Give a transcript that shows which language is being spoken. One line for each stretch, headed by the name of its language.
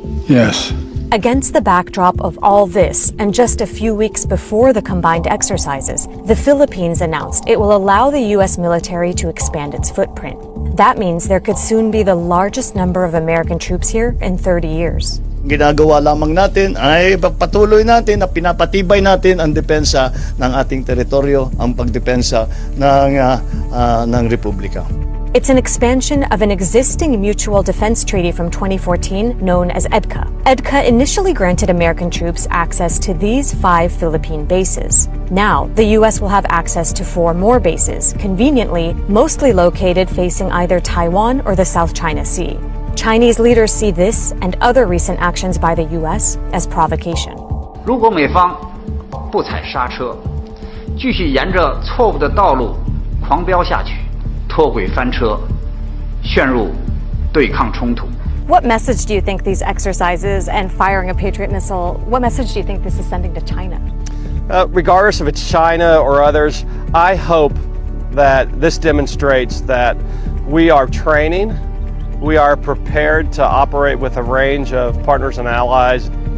English: Yes. Against the backdrop of all this, and just a few weeks before the combined exercises, the Philippines announced it will allow the U.S. military to expand its footprint. That means there could soon be the largest number of American troops here in 30 years.
Filipino: ginagawa lamang natin ay patuloy natin na pinapatibay natin ang depensa ng ating teritoryo, ang pagdepensa ng Republika.
English: It's an expansion of an existing mutual defense treaty from 2014 known as EDCA. EDCA initially granted American troops access to these 5 Philippine bases. Now, the U.S. will have access to 4 more bases, conveniently, mostly located facing either Taiwan or the South China Sea. Chinese leaders see this and other recent actions by the U.S. as provocation.
Chinese: 如果美方不踩刹车，继续沿着错误的道路狂飙下去，脱轨翻车，陷入对抗冲突。
English: What message do you think these exercises and firing a Patriot missile, what message do you think this is sending to China? Regardless if it's China or others, I hope that this demonstrates that we are training, we are prepared to operate with a range of partners and allies.